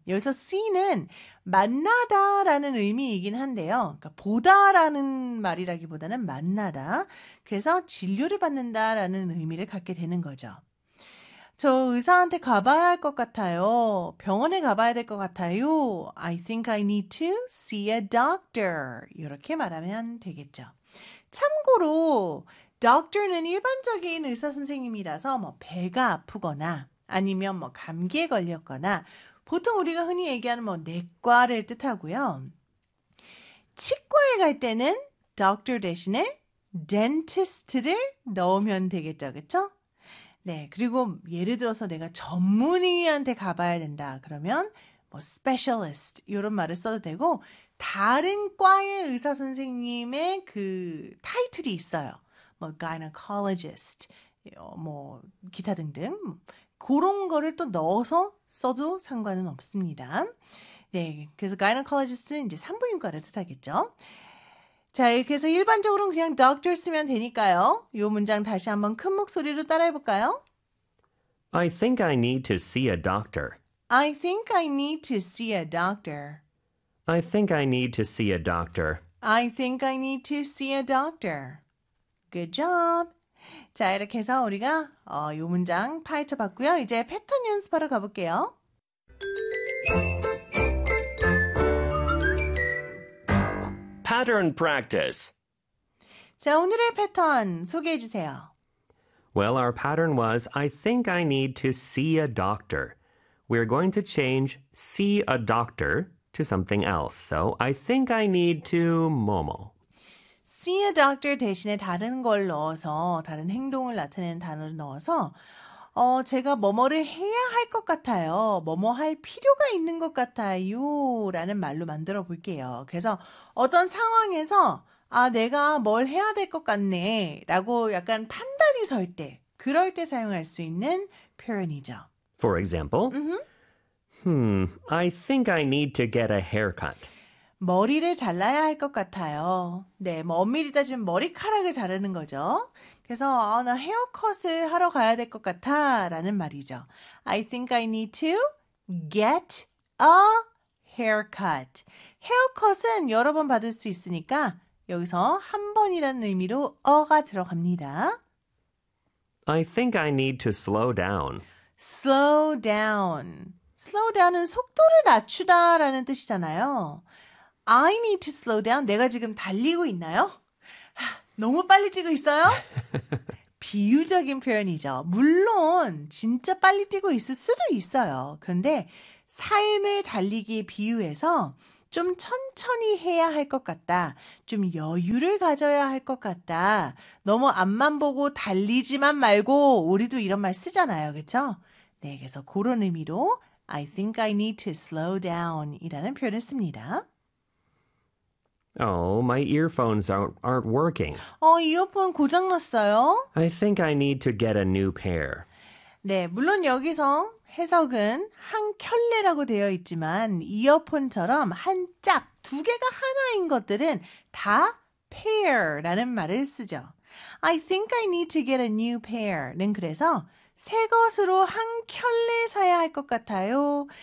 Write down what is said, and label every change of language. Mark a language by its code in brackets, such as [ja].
[ko] 여기서 see는 만나다라는 의미이긴 한데요. 그러니까 보다라는 말이라기보다는 만나다. 그래서 진료를 받는다라는 의미를 갖게 되는 거죠. 저 의사한테 가봐야 할 것 같아요. 병원에 가봐야 될 것 같아요. [en] I think I need to see a doctor. [ko] 이렇게 말하면 되겠죠. 참고로 doctor는 일반적인 의사 선생님이라서 뭐 배가 아프거나 아니면 뭐 감기에 걸렸거나 보통 우리가 흔히 얘기하는 뭐 내과를 뜻하고요. 치과에 갈 때는 doctor 대신에 dentist를 넣으면 되겠죠. 그렇죠? 네, 그리고 예를 들어서 내가 전문의한테 가봐야 된다. 그러면 뭐 specialist 이런 말을 써도 되고 다른 과의 의사 선생님의 그 타이틀이 있어요. 뭐 gynecologist, 뭐 기타 등등 그런 거를 또 넣어서 써도 상관은 없습니다. 네, 그래서 gynecologist는 이제 산부인과를 뜻하겠죠. 자, 그래서 일반적으로는 그냥 doctor 쓰면 되니까요. 이 문장 다시 한번 큰 목소리로 따라해볼까요? [en] I think I need to see a doctor. I think I need to see a doctor. I think I need to see a doctor. I think I need to see a doctor. Good job! [ko] 자, 이렇게 해서 우리가 이 문장 파헤쳐봤고요. 이제 패턴 연습하러 가볼게요. 패턴 practice. 자, 오늘의 패턴 소개해 주세요. [en] Well, our pattern was I think I need to see a doctor. We're going to change see a doctor to something else. So, I think I need to 뭐뭐. See a doctor [ko] 대신에 다른 걸 넣어서 다른 행동을 나타내는 단어를 넣어서 제가 뭐뭐를 해야 할것 같아요. 뭐뭐 할 필요가 있는 것 같아요. 라는 말로 만들어 볼게요. 그래서 어떤 상황에서, 아, 내가 뭘 해야 될것 같네. 라고 약간 판단이 설 때, 그럴 때 사용할 수 있는 표현이죠. [en] For example, I think I need to get a haircut. [ko] 머리를 잘라야 할것 같아요. 네, 뭐 엄밀히 따지면 머리카락을 자르는 거죠. 그래서 아, 나 헤어컷을 하러 가야 될것 같아라는 말이죠. [en] I think I need to get a haircut. [ko] 헤어컷은 여러 번 받을 수 있으니까 여기서 한 번이라는 의미로 어가 들어갑니다. [en] I think I need to slow down. Slow down. [ko] Slow down은 속도를 낮추다라는 뜻이잖아요. [en] I need to slow down. [ko] 내가 지금 달리고 있나요? 너무 빨리 뛰고 있어요? 비유적인 표현이죠. 물론 진짜 빨리 뛰고 있을 수도 있어요. 그런데 삶을 달리기에 비유해서 좀 천천히 해야 할것 같다. 좀 여유를 가져야 할것 같다. 너무 앞만 보고 달리지만 말고 우리도 이런 말 쓰잖아요. 그렇죠? 네, 그래서 그런 의미로 [en] I think I need to slow down [ko] 이라는 표현을 씁니다. [en] Oh, my earphones aren't working. [ko] 이어폰 고장났어요? [en] I think I need to get a new pair. [ko] 네, 물론 여기서 해석은 한 켤레라고 되어 있지만, 이어폰처럼 한 짝, 두 개가 하나인 것들은 다 pair라는 말을 쓰죠. [en] I think I need to get a new pair [ko] 는 그래서 새 것으로 한 켤레 사야 할것 같아요.